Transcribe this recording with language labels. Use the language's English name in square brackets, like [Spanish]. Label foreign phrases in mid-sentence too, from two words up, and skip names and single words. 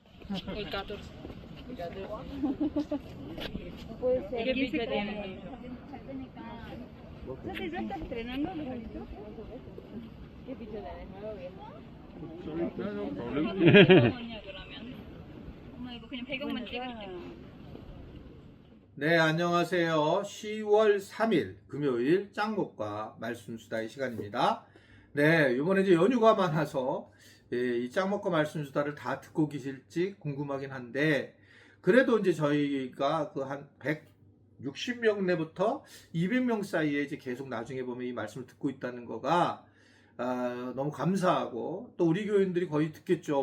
[Spanish] El 14. Puede ser. ¿Qué pizza tienen? ¿Entonces ya está estrenando los galitos? ¿Qué pizza tenés? ¿Nuevo o viejo? [Korean] 엄마 이거 그냥 배경만 찍을게. 네, 안녕하세요. 10월 3일 금요일 짱목과 말씀수다의 시간입니다. 네, 이번에 이제 연휴가 많아서 이 짱목과 말씀수다를 다 듣고 계실지 궁금하긴 한데, 그래도 이제 저희가 그 한 160명 내부터 200명 사이에 이제 계속 나중에 보면 이 말씀을 듣고 있다는 거가 너무 감사하고, 또 우리 교인들이 거의 듣겠죠.